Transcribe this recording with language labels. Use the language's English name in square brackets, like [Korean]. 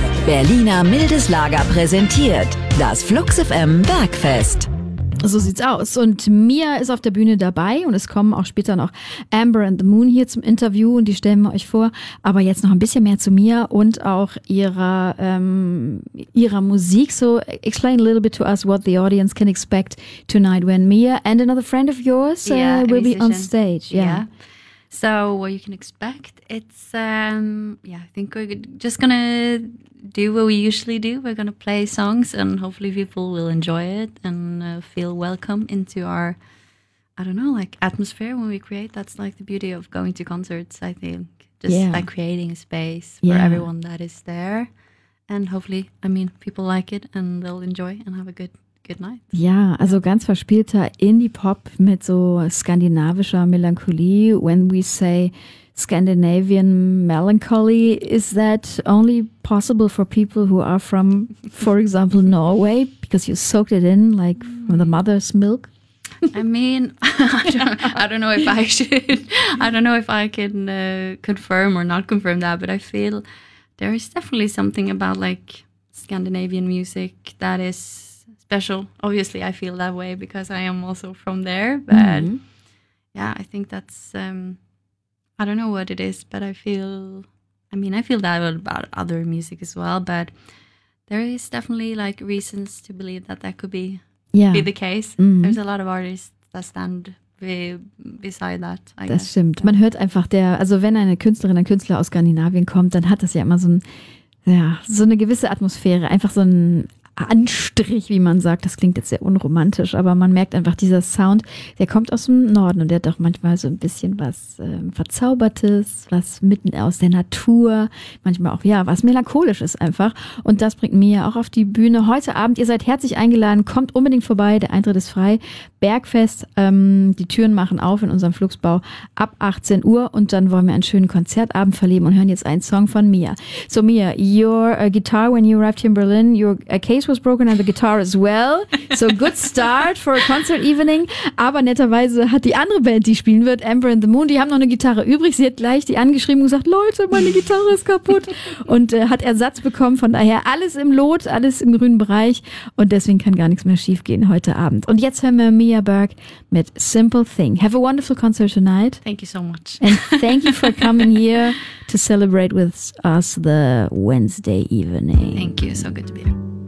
[German] Berliner Mildeslager präsentiert das Flux FM Bergfest. So sieht's aus. Und Mia ist auf der Bühne dabei und es kommen auch später noch Amber and the Moon hier zum Interview und die stellen wir euch vor. Aber jetzt noch ein bisschen mehr zu Mia und auch ihrer Musik. [English] So explain a little bit to us what the audience can expect tonight when Mia and another friend of yours will be on stage. Yeah. So what you can expect, it's, I think we're just gonna do what we usually do. We're gonna play songs and hopefully people will enjoy it and feel welcome into our, I don't know, like atmosphere when we create. That's like the beauty of going to concerts, I think. Just like creating a space for everyone that is there. And hopefully, I mean, people like it and they'll enjoy and have a good night. [German] Ja, also ganz verspielter Indie-Pop mit so skandinavischer Melancholie. [English] When we say Scandinavian melancholy, is that only possible for people who are from, for example, Norway, because you soaked it in like from the mother's milk? I mean, I don't know if I can confirm or not confirm that, but I feel there is definitely something about like Scandinavian music that is special. Obviously, I feel that way because I am also from there. But I think that's, I don't know what it is, but I feel that about other music as well. But there is definitely like reasons to believe that could be the case. Mm-hmm. There's a lot of artists that stand beside that, I guess. [German] Das stimmt. [English] Yeah. [German] Man hört einfach wenn eine Künstlerin, ein Künstler aus Skandinavien kommt, dann hat das ja immer so eine gewisse Atmosphäre, einfach so ein Anstrich, wie man sagt, das klingt jetzt sehr unromantisch, aber man merkt einfach, dieser Sound, der kommt aus dem Norden und der hat auch manchmal so ein bisschen was Verzaubertes, was mitten aus der Natur, manchmal auch, was Melancholisches einfach. Und das bringt mir auch auf die Bühne heute Abend. Ihr seid herzlich eingeladen, kommt unbedingt vorbei, der Eintritt ist frei. Bergfest, die Türen machen auf in unserem Fluxbau ab 18 Uhr und dann wollen wir einen schönen Konzertabend verleben und hören jetzt einen Song von Mia. [English] So Mia, your guitar when you arrived here in Berlin, your case was broken and the guitar as well. So good start for a concert evening. [German] Aber netterweise hat die andere Band, die spielen wird, Amber and the Moon, die haben noch eine Gitarre übrig. Sie hat gleich die angeschrieben und gesagt, Leute, meine Gitarre ist kaputt und hat Ersatz bekommen. Von daher alles im Lot, alles im grünen Bereich und deswegen kann gar nichts mehr schief gehen heute Abend. Und jetzt hören wir Mia Berg mit Simple Thing. [English] Have a wonderful concert tonight. Thank you so much. And thank you for coming here to celebrate with us the Wednesday evening. Thank you. So good to be here.